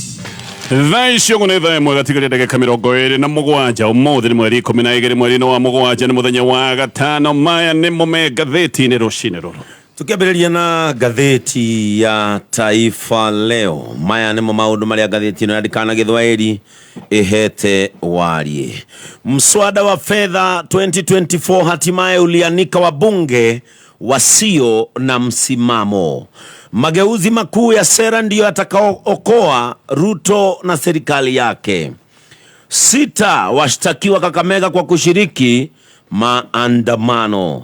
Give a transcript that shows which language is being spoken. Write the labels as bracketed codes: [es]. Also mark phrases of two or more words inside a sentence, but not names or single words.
[ki] Thaa icio nĩ thaa ĩmwe gatigarĩ ndagĩka 27 ũmũthĩ nĩ mweri 12 mweri-inĩ wa mũgwanja nĩ mũthenya wa gatano. Maya nĩmo me ngathĩti-inĩ rũcinĩ rũrũ. Tukiambĩrĩria na ngathĩti ya Taifa Leo. Maya nĩmo maũndũ marĩa ngathĩti ĩno yandĩkana Gĩthwaĩri ĩhete warie. [sw] Mswada wa fedha 2024 hatimaye ulianika wabunge wasio na msimamo. Mageuzi makuu ya sera ndiyo yatakayookoa Ruto na serikali yake. 6 washtakiwa Kakamega kwa kushiriki maandamano.